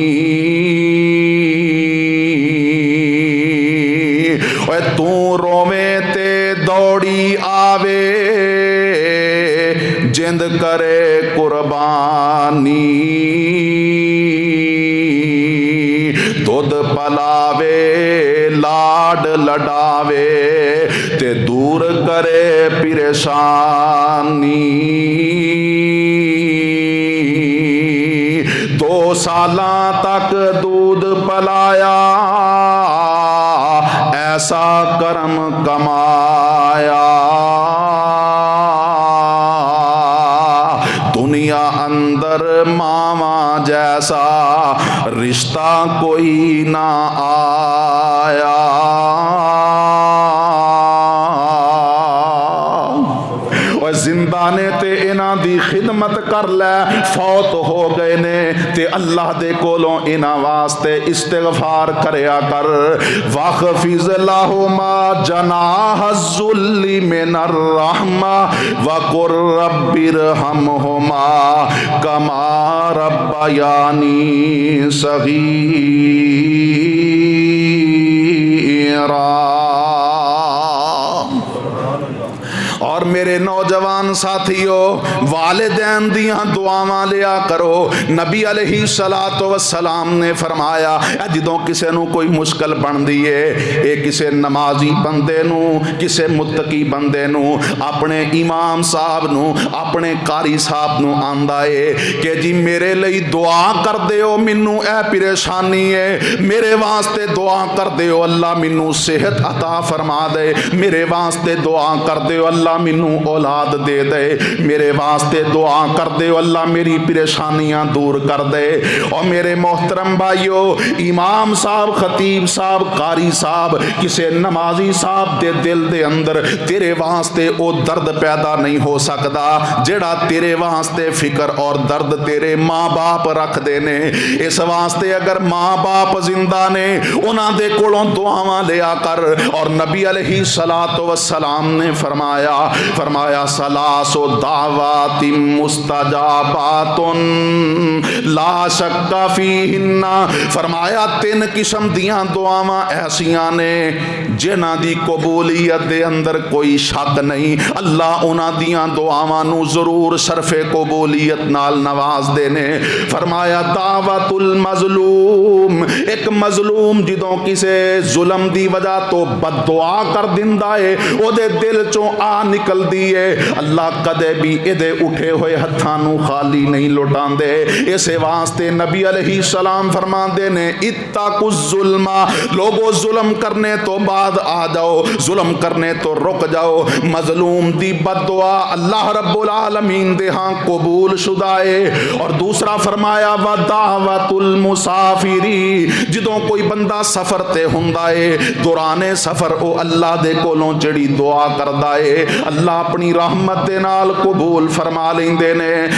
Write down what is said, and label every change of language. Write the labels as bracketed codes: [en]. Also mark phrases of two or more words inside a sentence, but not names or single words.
[pa] تو روے تے دوڑی آوے، جند کرے قربانی. دودھ پلاوے لاڈ لڈاوے تے دور کرے پریشانی 2 سالاں تک دودھ پلایا ایسا کرم کمایا دنیا اندر ماما جیسا رشتہ کوئی نہ آیا زندہ نے تے انہاں دی خدمت کر لے فوت ہو گئے نے تے اللہ دے کولوں انہاں واسطے استغفار کریا کر [ar] واخفض لہما جناح الذل من الرحمہ وقل رب ارحمہما کما ربیانی [pa] صغیرا اور میرے نوجوان ساتھیوں والدین دیاں دعاواں لیا کرو نبی [ar] علیہ الصلوۃ والسلام [pa] نے فرمایا جدوں کسے نو کوئی مشکل بن دیے اے کسے نمازی بندے نو کسے متقی بندے نو اپنے امام صاحب نو اپنے قاری صاحب نو آندا اے کہ جی میرے لئی دعا کر دیو مینوں اے پریشانی ہے میرے واسطے دعا کر دیو اللہ مینوں صحت عطا فرما دے میرے واسطے دعا کر دیو اللہ مینوں اولاد دے دے میرے واسطے دعا کر دے اللہ میری پریشانیاں دور کر دے اور میرے محترم بھائیو امام صاحب خطیب صاحب قاری صاحب کسے نمازی صاحب دے دل دے اندر تیرے واسطے او درد پیدا نہیں ہو سکتا جڑا تیرے واسطے فکر اور درد تیرے ماں باپ رکھ دے نے اس واسطے اگر ماں باپ زندہ نے انہاں دے کولوں دعاواں لیا کر اور نبی [ar] علیہ الصلوۃ والسلام [pa] نے فرمایا [ar] سلاس و دعوات مستجابات لا شک فیہن [pa] فرمایا 3 قسم دیاں دعاواں ایسیاں نے جنہاں دی قبولیت دے اندر کوئی شک نہیں اللہ انہاں دیاں دعاواں نو ضرور شرف قبولیت نال نواز دینے فرمایا [ar] دعوت المظلوم [pa] ایک مظلوم جدوں کسے ظلم دی وجہ تو بد دعا کر دیندا ہے او دے دل چوں آ نکل دیئے اللہ کدے بھی ادے اٹھے ہوئے ہتھاں نو خالی نہیں لوٹان دے اسے واسطے نبی [ar] علیہ السلام [pa] فرمان دے نے [ar] اتقوا الظلم [pa] لوگو ظلم کرنے تو بعد آ جاؤ ظلم کرنے تو رک جاؤ مظلوم دی بد دعا اللہ رب العالمین دے ہاں قبول شدہ ہے اور دوسرا فرمایا [ar] ودعوت المسافری [pa] جدوں کوئی بندہ سفر تے ہوندا ہے دوران سفر او اللہ دے کولوں جڑی دعا کردا ہے اللہ اپنی رحمت دے نال قبول فرما لیندے نے